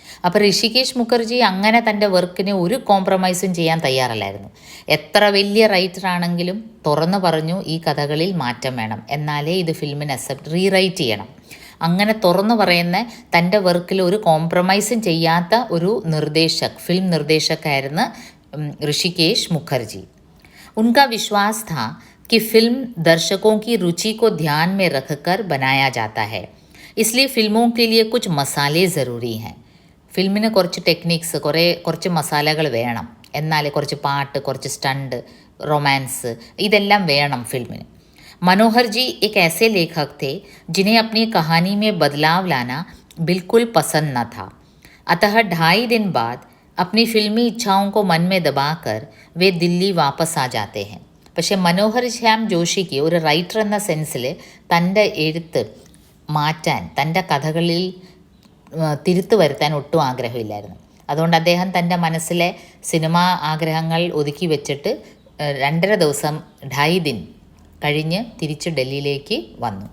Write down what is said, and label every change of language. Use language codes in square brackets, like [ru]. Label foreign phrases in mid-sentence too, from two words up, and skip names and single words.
[ml] അപ്പോൾ ഋഷികേശ് മുഖർജി അങ്ങനെ തൻ്റെ വർക്കിന് ഒരു കോംപ്രമൈസും ചെയ്യാൻ തയ്യാറല്ലായിരുന്നു. എത്ര വലിയ റൈറ്റർ ആണെങ്കിലും തുറന്നു പറഞ്ഞു ഈ കഥകളിൽ മാറ്റം വേണം, എന്നാലേ ഇത് ഫിലിമിന് റീറൈറ്റ് ചെയ്യണം. അങ്ങനെ തുറന്നു പറയുന്ന തൻ്റെ വർക്കിൽ ഒരു കോംപ്രമൈസും ചെയ്യാത്ത ഒരു ഫിലിം നിർദ്ദേശകയായിരുന്നു ऋषिकेश मुखर्जी। [hi] उनका विश्वास था कि फिल्म दर्शकों की रुचि को ध्यान में रखकर बनाया जाता है, इसलिए फिल्मों के लिए कुछ मसाले ज़रूरी हैं. [ml] ഫിലിമിന് കുറച്ച് ടെക്നിക്സ്, കുറച്ച് മസാലകൾ വേണം, എന്നാലേ കുറച്ച് പാട്ട്, കുറച്ച് സ്റ്റണ്ട്, റൊമാൻസ് ഇതെല്ലാം വേണം ഫിल्मिന്. [hi] मनोहर जी एक ऐसे लेखक थे जिन्हें अपनी कहानी में बदलाव लाना बिल्कुल पसंद न था. अतः 2.5 दिन बाद अपनी फिल्मी इच्छाओं को मन में दबाकर वे दिल्ली वापस आ जाते हैं. [ml] പക്ഷേ മനോഹർ ശ്യാം ജോഷിക്ക് ഒരു റൈറ്റർ എന്ന സെൻസിൽ തൻ്റെ എഴുത്ത് മാറ്റാൻ, തൻ്റെ കഥകളിൽ തിരുത്തു വരുത്താൻ ഒട്ടും ആഗ്രഹമില്ലായിരുന്നു. അതുകൊണ്ട് അദ്ദേഹം തൻ്റെ മനസ്സിലെ സിനിമാ ആഗ്രഹങ്ങൾ ഒതുക്കി വെച്ചിട്ട് 2.5 ദിവസം 2.5 ദിൻ കഴിഞ്ഞ് തിരിച്ച് ഡൽഹിയിലേക്ക് വന്നു.